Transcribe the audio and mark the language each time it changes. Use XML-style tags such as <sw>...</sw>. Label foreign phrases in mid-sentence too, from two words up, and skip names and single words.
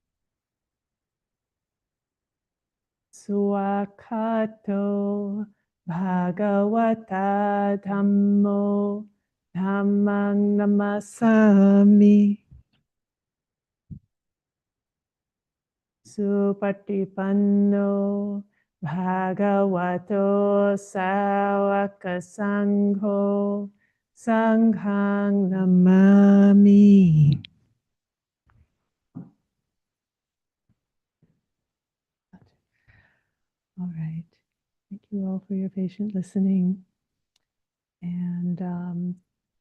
<pi>Swakato Bhagavata Dhammo Dhammang Namasami Supatipanno Bhagavato Sawaka Sangho Sanghang Namami.</pi> <en>All right. Thank you all for your patient listening. And</en>